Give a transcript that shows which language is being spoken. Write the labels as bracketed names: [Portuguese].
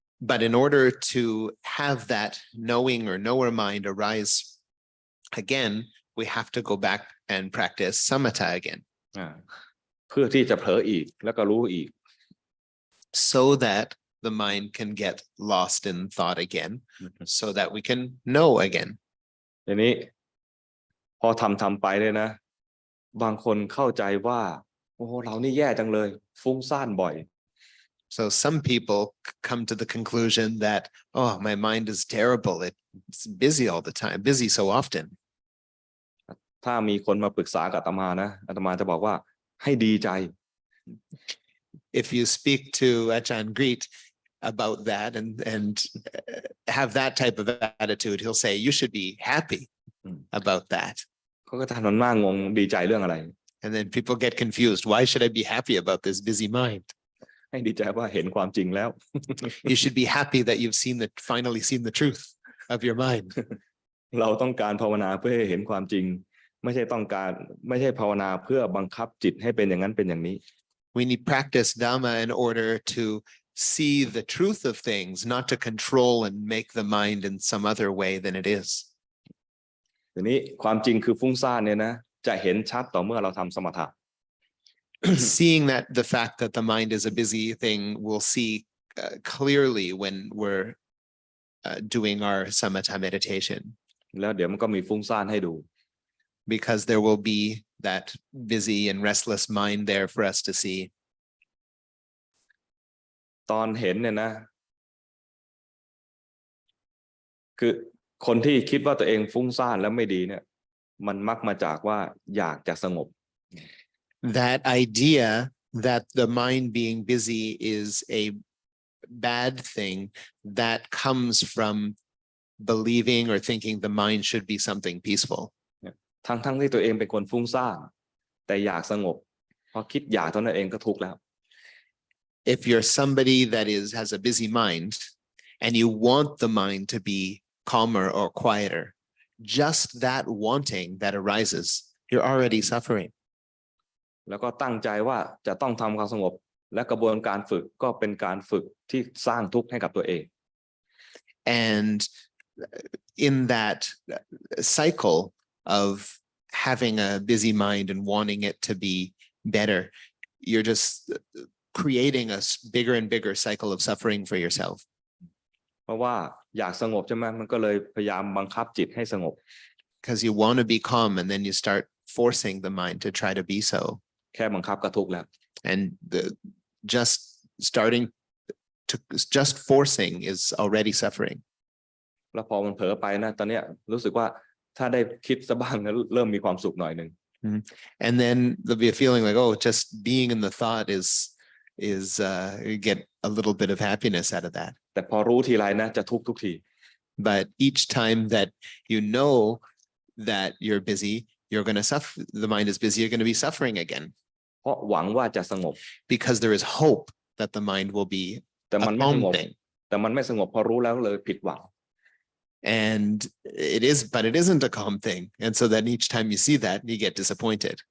[English] But in order to have that knowing or knower mind arise again, we have to go back and practice samatha again. [Thai] เพื่อที่จะเผลออีกแล้วก็รู้อีก [English] So that the mind can get lost in thought again, so that we can know again. [Thai] ทีนี้พอทำไปเลยนะบางคนเข้าใจว่าโอ้เรานี่แย่จังเลยฟุ้งซ่านบ่อย [English] So some people come to the conclusion that, oh, my mind is terrible. It's busy all the time, busy so often. [Thai] ถ้ามีคนมาปรึกษากับอาตมานะอาตมาจะบอกว่าให้ดีใจ [English] If you speak to Ajahn Greet about that and have that type of attitude, he'll say, you should be happy about that. [Thai] เขาก็ทำหน้างงดีใจเรื่องอะไร [English] And then people get confused. Why should I be happy about this busy mind? [Thai] ให้ดีใจว่าเห็นความจริงแล้ว [English] You should be happy that you've finally seen the truth of your mind. [Thai] เราต้องการภาวนาเพื่อให้เห็นความจริงไม่ใช่ภาวนาเพื่อบังคับจิตให้เป็นอย่างนั้นเป็นอย่างนี้ [English] We need practice Dhamma in order to see the truth of things, not to control and make the mind in some other way than it is. [Thai] ทีนี้ความจริงคือฟุ้งซ่านเนี่ยนะจะเห็นชัดต่อเมื่อเราทำสมถะ [English] Seeing that the fact that the mind is a busy thing, we'll see clearly when we're doing our samatha meditation. [Thai] แล้วเดี๋ยวมันก็มีฟุ้งซ่านให้ดู [English] Because there will be that busy and restless mind there for us to see. [Thai] ตอนเห็นเนี่ยนะคือคนที่คิดว่าตัวเองฟุ้งซ่านแล้วไม่ดีเนี่ยมันมักมาจากว่าอยากจะสงบ [English] That idea that the mind being busy is a bad thing, that comes from believing or thinking the mind should be something peaceful. [Thai] ทั้งที่ตัวเองเป็นคนฟุ้งซ่านแต่อยากสงบพอคิดอยากเท่านั้นเองก็ทุกข์แล้ว [English] If you're somebody that has a busy mind and you want the mind to be calmer or quieter, just that wanting that arises, you're already suffering. [Thai] แล้วก็ตั้งใจว่าจะต้องทำความสงบและกระบวนการฝึกก็เป็นการฝึกที่สร้างทุกข์ให้กับตัวเอง [English] And in that cycle of having a busy mind and wanting it to be better, you're just creating a bigger and bigger cycle of suffering for yourself. [Thai] เพราะว่าอยากสงบใช่ไหมมันก็เลยพยายามบังคับจิตให้สงบ [English] Because you want to be calm and then you start forcing the mind to try to be so. [Thai] แค่บังคับก็ทุกข์แล้ว [English] And just starting to just forcing is already suffering. [Thai] แล้วพอมันเผลอไปนะตอนเนี้ยรู้สึกว่าถ้าได้คิดซะบ้างนะเริ่มมีความสุขหน่อยนึง [English] And then there'll be a feeling like, oh, just being in the thought is you get a little bit of happiness out of that. [Thai] แต่พอรู้ทีไรนะจะทุกข์ทุกที [English] But each time that you know that you're busy, you're going to suffer. The mind is busy. You're going to be suffering again. [Thai] เพราะหวังว่าจะสงบ [English] Because there is hope that the mind will be [Thai] แต่มัน [English] a [Thai] ไม่ส [English] calm [Thai] งบ [English] thing. [Thai] แต่มันไม่สงบพอรู้แล้วเลยผิดหวัง [English] And but it isn't a calm thing. And so then each time you see that, you get disappointed.